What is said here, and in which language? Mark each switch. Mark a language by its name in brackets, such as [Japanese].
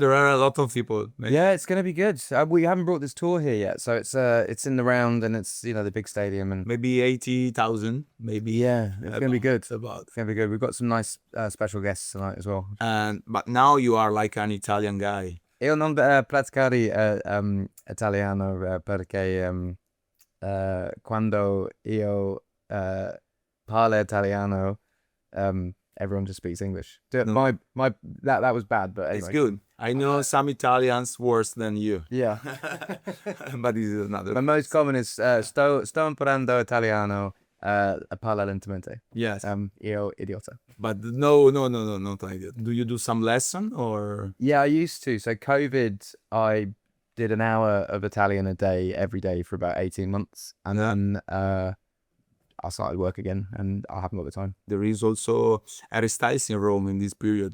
[English] there are a lot of people. Yeah, it's gonna be good. We haven't brought this tour here yet, so it's in the round, and it's the big stadium, and Maybe 80,000. Maybe. yeah, it's gonna be good. It's about. It's gonna be good. We've got some nice special guests tonight as well. But now you are like an Italian guy. [Italian] Io non praticare italiano perché quando io parlo italiano, [English] everyone just speaks English. No. That was bad, but anyway. It's good. I know some Italians worse than you. Yeah. But this is another. The most common is [Italian] sto imparando italiano parla lentamente. [English] Yes. [Italian] Io idiota. [English] But no, not like that. Do you do some lesson or? Yeah, I used to. So COVID, I did an hour of Italian a day every day for about 18 months, and then I started work again, and I haven't got the time. There is also Harry Styles in Rome in this period.